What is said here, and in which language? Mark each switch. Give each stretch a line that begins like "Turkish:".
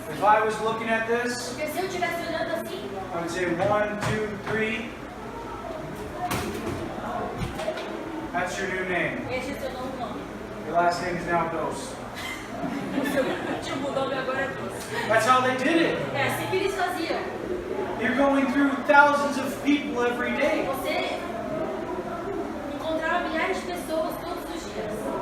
English: If I was looking at this,
Portuguese: Porque se eu estivesse olhando assim,
English: I would say 1, 2, 3. That's your new name.
Portuguese: esse é o seu novo nome.
English: Your last name is now Dos.
Portuguese: O seu último nome agora é Doce.
English: That's how they did it.
Portuguese: É assim que eles faziam.
English: You're going through thousands of people every day.
Portuguese: Você encontrava milhares de pessoas todos os dias.